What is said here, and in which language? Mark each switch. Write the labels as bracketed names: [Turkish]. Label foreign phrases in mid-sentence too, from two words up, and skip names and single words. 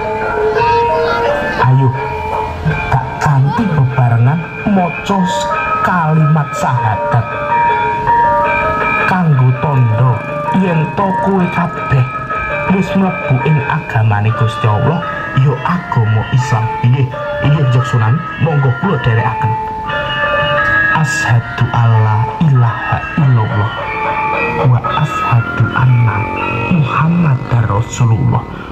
[Javanese] Ayo tak kanthi bebarengan maca kalimat syahadat kanggo tandha yen to kowe kabeh wis mlebu ing agamane Gusti Allah, ya agama Islam. Inggih Jaksunan, monggo kula dherekaken. [Arabic] أشهد أن لا إله إلا الله وأشهد أن محمدا رسول الله.